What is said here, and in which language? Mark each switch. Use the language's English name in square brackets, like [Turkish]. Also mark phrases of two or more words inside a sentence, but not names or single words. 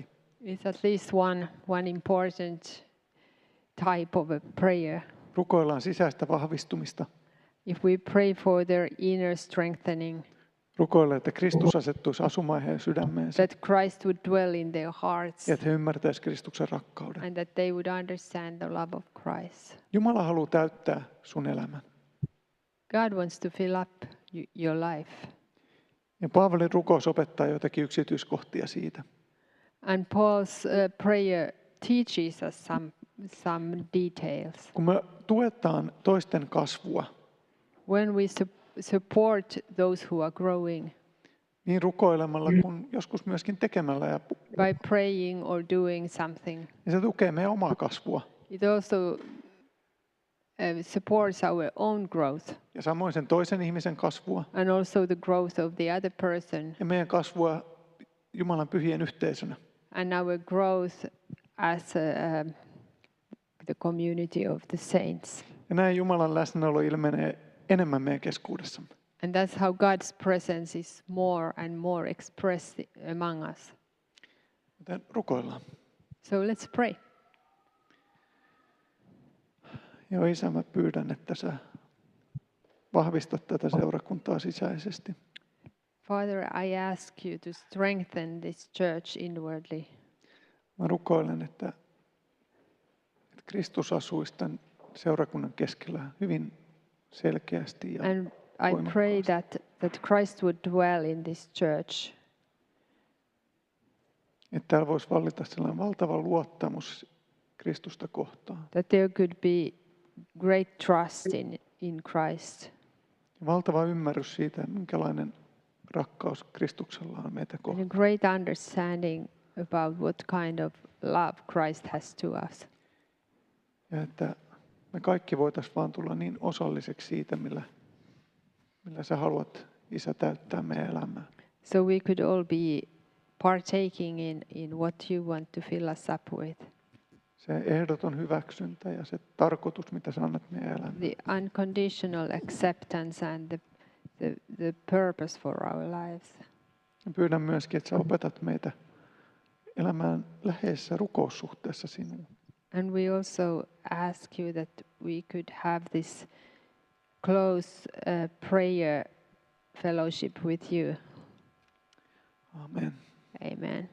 [English] it's at least one important type of a prayer. [Finnish] Rukoillaan sisäistä vahvistumista. [English] If we pray for their inner strengthening, [Finnish] Rukoillaan, että Kristus asettuisi asumaan heidän sydämeensä. [English] that Christ would dwell in their hearts, [Finnish] Ja että he ymmärtäisivät Kristuksen rakkauden. [English] and that they would understand the love of Christ. [Finnish] Jumala haluaa täyttää sun elämän. [English] God wants to fill up your life. [Finnish] Ja Paavalin rukous opettaa joitakin yksityiskohtia siitä. [English] And Paul's prayer teaches us some details. [Finnish] Kun me tuetaan toisten kasvua, [English] When we support those who are growing [Finnish] niin rukoilemalla kuin joskus myöskin tekemällä, [English] by praying or doing something, [Finnish] niin se tukee meidän omaa kasvua. [English] it also supports our own growth [Finnish] Ja samoin sen toisen ihmisen kasvua [English] and also the growth of the other person [Finnish] ja meidän kasvua Jumalan pyhien yhteisönä. [English] and our growth as the community of the saints. [Finnish] Ja näin Jumalan läsnäolo ilmenee enemmän meidän keskuudessamme. [English] And that's how God's presence is more and more expressed among us. [Finnish] Joten rukoillaan. [English] So let's pray. [Finnish] Joo, Isä, mä pyydän, että sä vahvistat tätä seurakuntaa sisäisesti. [English] Father, I ask you to strengthen this church inwardly. [Finnish] Mä rukoilen, että Kristus asuisi tämän seurakunnan keskellä hyvin selkeästi ja [English] And I pray that Christ would dwell in this church. [Finnish] että täällä voisi vallita sellainen valtava luottamus Kristusta kohtaan. [English] That there could be great trust in Christ. [Finnish] Ja valtava ymmärrys siitä, minkälainen rakkaus Kristuksella on meitä [English] And a [Finnish] kohtaan. [English] great understanding about what kind of love Christ has to us. [Finnish] Ja että me kaikki voitaisiin vaan tulla niin osalliseksi siitä, millä sä haluat, Isä, täyttää meidän elämää. [English] So we could all be partaking in what you want to fill us up with. [Finnish] Se ehdoton hyväksyntä ja se tarkoitus, mitä sä annat meidän elämään. [English] The unconditional acceptance and the purpose for our lives. [Finnish] Ja pyydän myöskin, että sä opetat meitä elämään läheisessä rukoussuhteessa sinuun. [English] And we also ask you that we could have this close prayer fellowship with you. Amen. Amen.